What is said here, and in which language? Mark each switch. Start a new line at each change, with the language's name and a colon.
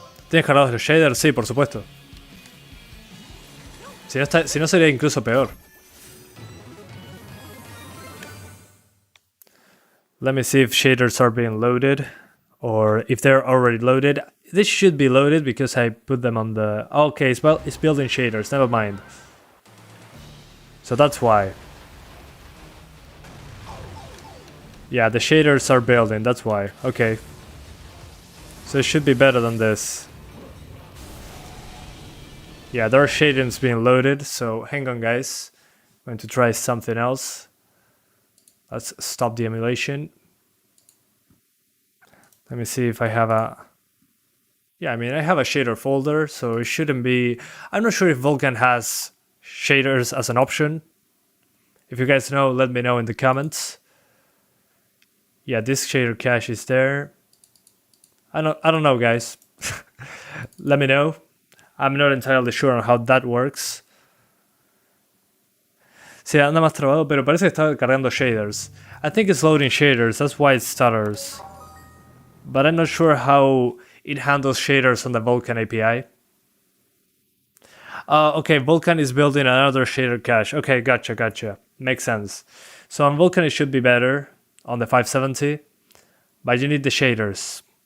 Spanish: ¿Tienes cargados los shaders? Sí, por supuesto. Si no sería incluso peor.
English: Let me see if shaders are being loaded. Or if they're already loaded. This should be loaded because I put them on the... Okay, it's building shaders, never mind. So that's why. Yeah, the shaders are building, that's why. Okay. So it should be better than this. Yeah, there are shadings being loaded, so hang on, guys. I'm going to try something else. Let's stop the emulation. Let me see if I have a... Yeah, I mean, I have a shader folder, so it shouldn't be... I'm not sure if Vulkan has shaders as an option. If you guys know, let me know in the comments. Yeah, this shader cache is there. I don't know, guys. Let me know. I'm not entirely sure on how that works.
Spanish: Sí, anda más trabado, pero parece que está cargando shaders.
English: I think it's loading shaders, that's why it stutters. But I'm not sure how it handles shaders on the Vulkan API. Okay, Vulkan is building another shader cache. Okay, gotcha. Makes sense. So on Vulkan it should be better on the 570, but you need the shaders.